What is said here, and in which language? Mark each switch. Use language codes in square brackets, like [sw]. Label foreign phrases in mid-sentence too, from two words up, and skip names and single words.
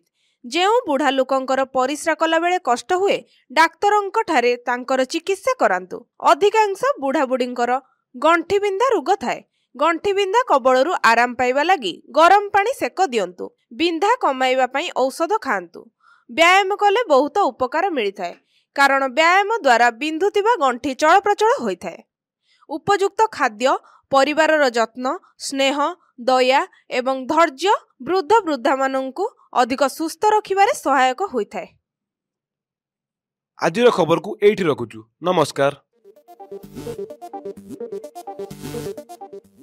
[or] ଜେଉଁ ବୁଢ଼ା ଲୋକଙ୍କର ପରିସ୍ରା କଲା ବେଳେ କଷ୍ଟ ହୁଏ ଡାକ୍ତରଙ୍କ ଠାରେ ତାଙ୍କର ଚିକିତ୍ସା କରାନ୍ତୁ। ଅଧିକାଂଶ ବୁଢ଼ା ବୁଢ଼ୀଙ୍କର ଗଣ୍ଠି ବିନ୍ଧା ରୋଗ ଥାଏ। ଗଣ୍ଠି ବିନ୍ଧା କବଳରୁ ଆରାମ ପାଇବା ଲାଗି ଗରମ ପାଣି ସେକ ଦିଅନ୍ତୁ। ବିନ୍ଧା କମାଇବା ପାଇଁ ଔଷଧ ଖାଆନ୍ତୁ। ବ୍ୟାୟାମ କଲେ ବହୁତ ଉପକାର ମିଳିଥାଏ କାରଣ ବ୍ୟାୟାମ ଦ୍ୱାରା ବିନ୍ଧୁଥିବା ଗଣ୍ଠି ଚଳପ୍ରଚଳ ହୋଇଥାଏ। ଉପଯୁକ୍ତ ଖାଦ୍ୟ, ପରିବାରର ଯତ୍ନ, ସ୍ନେହ, ଦୟା ଏବଂ ଧୈର୍ଯ୍ୟ ବୃଦ୍ଧା ମାନଙ୍କୁ ଅଧିକ ସୁସ୍ଥ ରଖିବାରେ ସହାୟକ ହୋଇଥାଏ। ଆଜିର ଖବର କୁ ଏଠି ରଖୁଛୁ। नमस्कार।